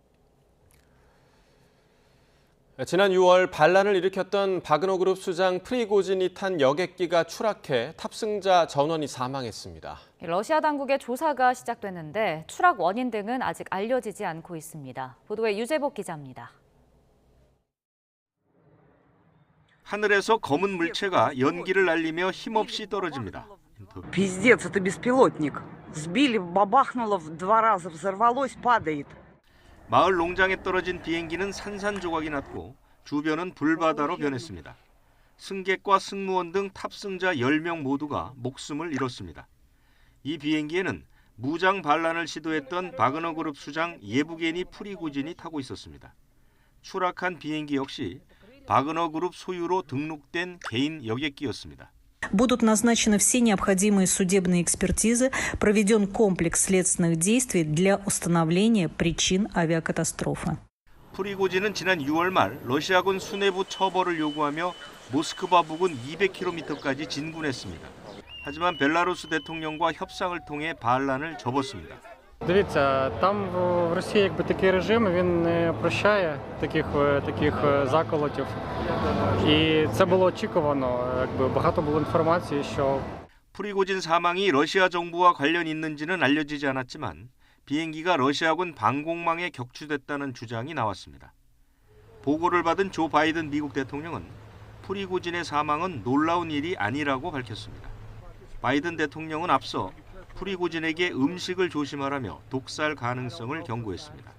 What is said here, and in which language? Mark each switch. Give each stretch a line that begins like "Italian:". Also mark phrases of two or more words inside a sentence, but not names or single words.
Korean: 지난 6월 반란을 일으켰던 바그너 그룹 수장 프리고진이 탄 여객기가 추락해 탑승자 전원이 사망했습니다. 러시아 당국의 조사가 시작됐는데 추락 원인 등은 아직 알려지지 않고 있습니다. 보도에 유재복 기자입니다. 하늘에서 검은 물체가 연기를 날리며 힘없이 떨어집니다.
Russian: Пиздец, это беспилотник. Сбили, бабахнуло в 2 раза, взорвалось, падает.
Korean: 마을 농장에 떨어진 비행기는 산산조각이 났고 주변은 불바다로 변했습니다. 승객과 승무원 등 탑승자 10명 모두가 목숨을 잃었습니다. 이 비행기에는 무장 반란을 시도했던 바그너 그룹 수장 예부게니 프리고진이 타고 있었습니다. 추락한 비행기 역시 바그너 그룹 소유로 등록된 개인 여객기였습니다.
Russian: Будут назначены все необходимые судебные экспертизы, проведен комплекс следственных действий для установления причин авиакатастрофы.
Korean: 프리고진은 지난 6월 말 러시아군 수뇌부 처벌을 요구하며 모스크바 부근 200km까지 진군했습니다. 하지만 벨라루스 대통령과 협상을 통해 반란을 접었습니다.
Ukrainian: Дивіться, там в Росії якби такий режим, він не прощає таких заколотів. І це було очікувано, якби багато було інформації, що
Korean: 프리고진 사망이 러시아 정부와 관련 있는지는 알려지지 않았지만 비행기가 러시아군 방공망에 격추됐다는 주장이 나왔습니다. 보고를 받은 조 바이든 미국 대통령은 프리고진의 사망은 놀라운 일이 아니라고 밝혔습니다. 바이든 대통령은 앞서 프리고진에게 음식을 조심하라며 독살 가능성을 경고했습니다.